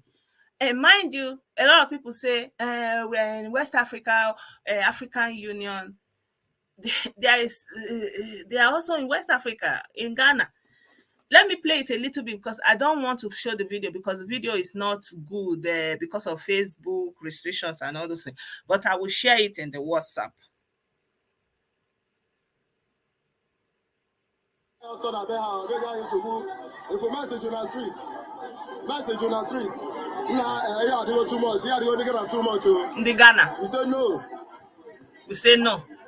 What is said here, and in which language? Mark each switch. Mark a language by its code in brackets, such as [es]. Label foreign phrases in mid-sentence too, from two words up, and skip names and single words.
[en] And mind you, a lot of people say we're in West Africa, African Union. They are also in West Africa, in Ghana. Let me play it a little bit because I don't want to show the video because the video is not good because of Facebook restrictions and all those things. But I will share it in the WhatsApp. In the Ghana, we say no. We say no.